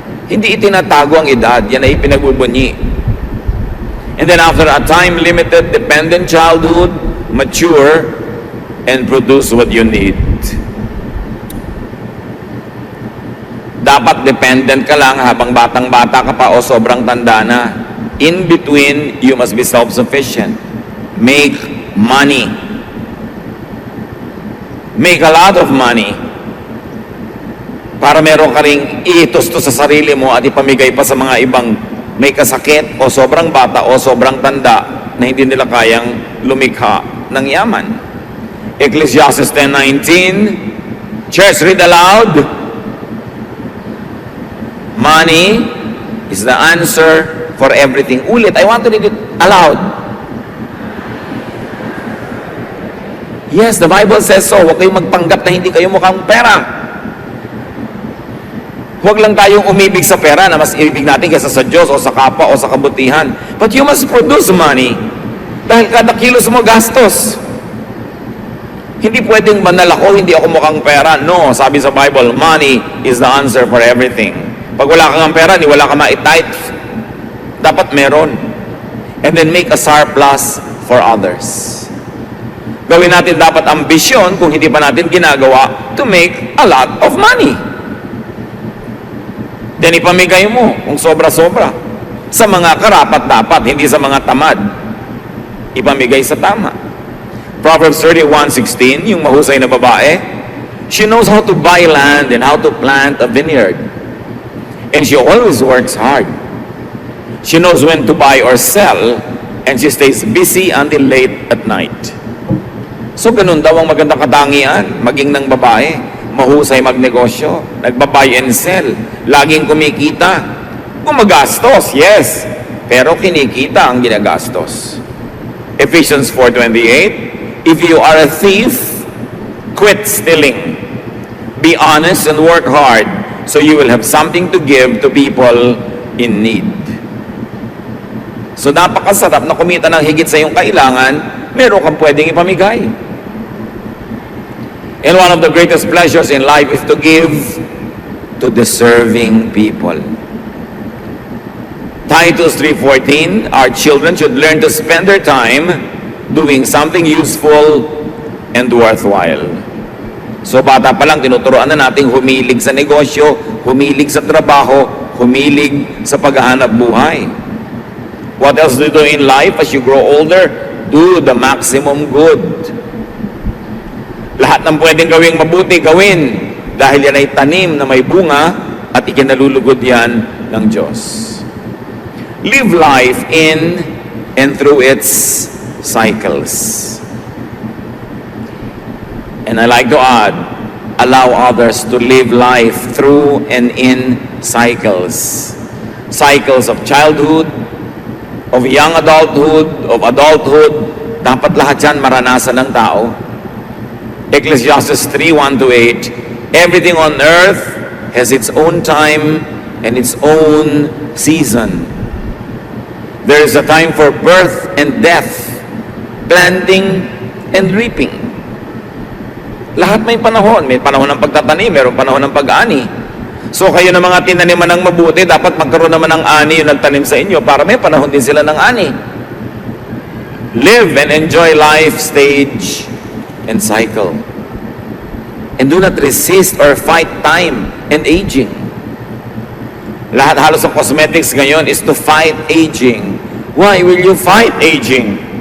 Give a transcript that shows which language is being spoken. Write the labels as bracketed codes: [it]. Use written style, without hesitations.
[tl] Hindi itinatago ang edad, yan ay pinagbubunyi. [en] And then after a time-limited, dependent childhood, mature, and produce what you need. [tl] Dapat dependent ka lang habang batang-bata ka pa o sobrang tanda na. [en] In between, you must be self-sufficient. Make money. Make a lot of money. [tl] Para meron ka ring itustos sa sarili mo at ipamigay pa sa mga ibang may kasakit o sobrang bata o sobrang tanda na hindi nila kayang lumikha ng yaman. [en] Ecclesiastes 10:19. Church, read aloud. Money is the answer for everything. Ulit, I want to read it aloud. Yes, the Bible says so. [tl] Huwag kayong magpanggap na hindi kayo mukhang pera. Huwag lang tayong umibig sa pera na mas ibig natin kaysa sa Diyos o sa kapwa o sa kabutihan. [en] But you must produce money. [tl] Dahil kada kilos mo gastos. Hindi pwedeng banal ako, hindi ako mukhang pera. [en] No, [tl] sabi sa [en] Bible, money is the answer for everything. [tl] Pag wala kang pera, wala ka ma-tithe. Dapat meron. [en] And then make a surplus for others. [tl] Gawin natin dapat ambisyon kung hindi pa natin ginagawa [en] to make a lot of money. [tl] Then ipamigay mo kung sobra-sobra sa mga karapat-dapat, hindi sa mga tamad. Ipamigay sa tama. [en] Proverbs 31:16, [tl] yung mahusay na babae, [en] she knows how to buy land and how to plant a vineyard. And she always works hard. She knows when to buy or sell, and she stays busy until late at night. [tl] So ganun daw ang magandang katangian, maging ng babae, mahusay magnegosyo, nagbabuy and sell, laging kumikita, gumagastos, yes, pero kinikita ang ginagastos. [en] Ephesians 4:28, if you are a thief, quit stealing. Be honest and work hard, so you will have something to give to people in need. [tl] So napakasarap na kumita ng higit sa iyong kailangan, meron kang pwedeng ipamigay. [en] And one of the greatest pleasures in life is to give to deserving people. Titus 3:14, our children should learn to spend their time doing something useful and worthwhile. [tl] So bata pa lang, tinuturoan na natin humilig sa negosyo, humilig sa trabaho, humilig sa paghahanap buhay. [en] What else do you do in life as you grow older? Do the maximum good. [tl] Lahat ng pwedeng gawing mabuti, gawin. Dahil yan ay tanim na may bunga at ikinalulugod yan ng Diyos. [en] Live life in and through its cycles. And I like to add, allow others to live life through and in cycles. Cycles of childhood, of young adulthood, of adulthood. [tl] Dapat lahat yan maranasan ng tao. [en] Ecclesiastes 3:1-8, everything on earth has its own time and its own season. There is a time for birth and death, planting and reaping. [tl] Lahat may panahon. May panahon ng pagtatanim, mayroong panahon ng pag-ani. So kayo na mga tinaniman ng mabuti, dapat magkaroon naman ng ani yung nagtanim sa inyo para may panahon din sila ng ani. [en] Live and enjoy life stage and cycle. And do not resist or fight time and aging. [tl] Lahat halos ng cosmetics ngayon [en] is to fight aging. Why will you fight aging?